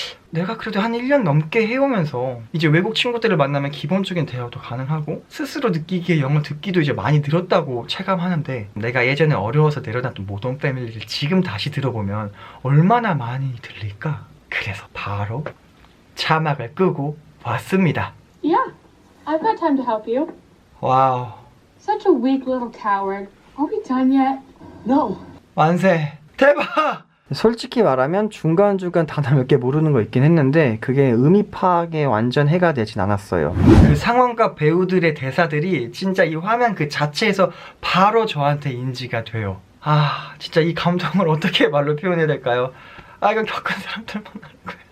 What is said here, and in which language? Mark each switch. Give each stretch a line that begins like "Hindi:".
Korean: 내가 그래도 한 1년 넘게 해오면서 이제 외국 친구들을 만나면 기본적인 대화도 가능하고 스스로 느끼기에 영어 듣기도 이제 많이 늘었다고 체감하는데, 내가 예전에 어려워서 내려놨던 모던 패밀리를 지금 다시 들어보면 얼마나 많이 들릴까? 그래서 바로 자막을 끄고 왔습니다.
English: Yeah, I've got time to help you.
Korean: 와우.
English: Such a weak little coward. Are we done yet? No.
Korean: 만세. 대박! 솔직히 말하면 중간중간 단어 몇 개 모르는 거 있긴 했는데 그게 의미 파악에 완전 해가 되진 않았어요. 그 상황과 배우들의 대사들이 진짜 이 화면 그 자체에서 바로 저한테 인지가 돼요. 아 진짜 이 감동을 어떻게 말로 표현해야 될까요? 이건 겪은 사람들만 아는 거예요.